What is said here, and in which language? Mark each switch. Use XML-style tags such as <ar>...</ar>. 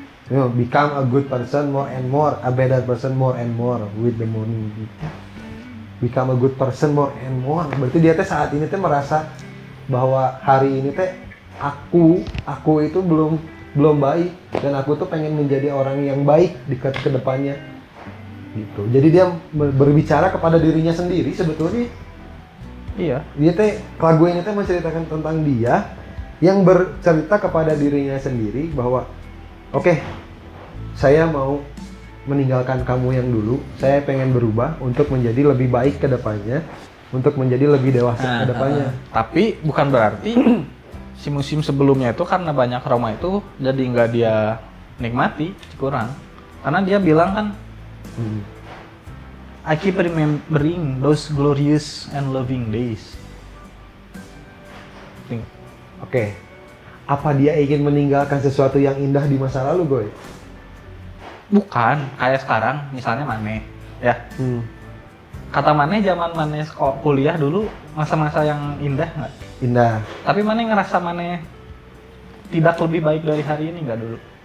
<en>Become a good person more and more, a better person more and more with the morning. Become a good person more and more.</en> <id>Berarti dia teh saat ini teh merasa bahwa hari ini teh aku itu belum baik dan aku tuh pengen menjadi orang yang baik di ke depannya. Gitu. Jadi dia berbicara kepada dirinya sendiri sebetulnya. Iya. Dia teh lagu ini teh menceritakan tentang dia yang bercerita kepada dirinya sendiri bahwa oke, saya mau meninggalkan kamu yang dulu. Saya pengen berubah untuk menjadi lebih baik ke depannya, untuk menjadi lebih dewasa ke depannya. Tapi bukan berarti si musim sebelumnya itu karena banyak trauma itu jadi nggak dia nikmati, kurang. Karena dia bilang kan,</id> <en>I keep remembering those glorious and loving days.</en> <id>Oke. Apa dia ingin meninggalkan sesuatu yang indah di masa lalu, Boy? Bukan, kayak sekarang, misalnya Mane, ya. Kata Mane, zaman Mane kuliah dulu, masa-masa yang indah nggak? Indah. Tapi Mane ngerasa Mane tidak lebih baik dari hari ini nggak dulu?</id>